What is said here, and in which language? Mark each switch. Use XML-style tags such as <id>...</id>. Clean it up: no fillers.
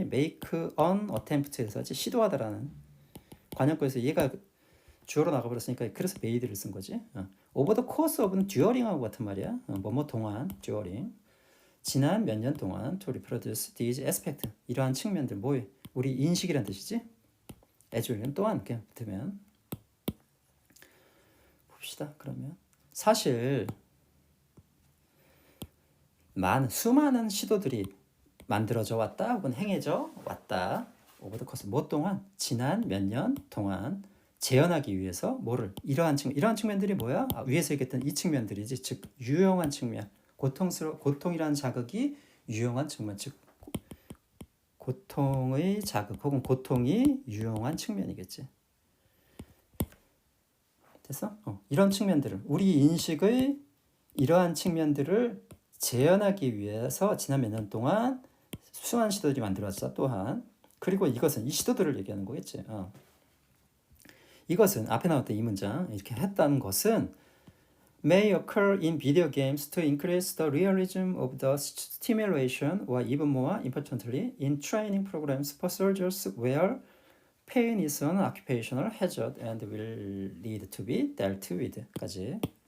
<en>make an attempt</en> <ko>에서 시도하다라는 관용구에서 얘가 주어로 나가버렸으니까 그래서 made를 쓴 거지. over the course of는 during하고 같은 말이야. 뭐뭐 동안, during. 지난 몇 년 동안</ko> <en>to reproduce these aspects</en> <ko>이러한 측면들 뭐에 우리 인식이란 뜻이지? as well은 또한 그냥 붙으면 봅시다. 그러면 사실 수많은 시도들이 만들어져 왔다 혹은 행해져 왔다. over the course 뭐 동안 지난 몇 년 동안 재현하기 위해서 뭐를 이러한 측면들이 뭐야? 위에서 얘기했던 이 측면들이지. 즉 유용한 측면 고통이라는 자극이 유용한 측면, 즉 고통의 자극 혹은 고통이 유용한 측면이겠지. 됐어? 이런 측면들을 우리 인식의 이러한 측면들을 재현하기 위해서 지난 몇 년 동안 수많은 시도들이 만들어졌어. 또한 그리고 이것은 이 시도들을 얘기하는 거겠지. 이것은 앞에 나왔던 이 문장 이렇게 했다는 것은</ko> <en>may occur in video games to increase the realism of the stimulation or even more importantly in training programs for soldiers where pain is an occupational hazard and will need to be dealt with 까지.</en>